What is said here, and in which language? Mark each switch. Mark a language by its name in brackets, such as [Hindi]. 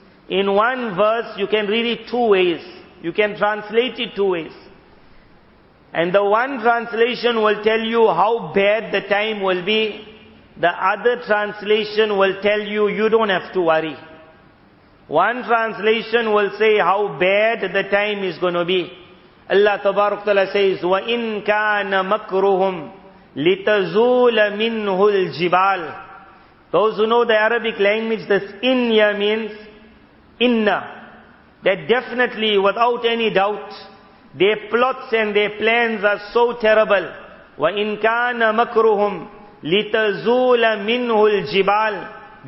[English] In one verse, you can read it two ways. You can translate it two ways. And the one translation will tell you how bad the time will be. The other translation will tell you, you don't have to worry. One translation will say how bad the time is going to be. Allah Ta'ala says, [Arabic] وَإِن كَانَ مَكْرُهُمْ لِتَزُولَ مِنْهُ الْجِبَالِ. [English] Those who know the Arabic language, this inya means inna. That definitely, without any doubt, their plots and their plans are so terrible. [Arabic] وَإِن كَانَ مَكْرُهُمْ لِتَزُولَ مِنْهُ الْجِبَالِ.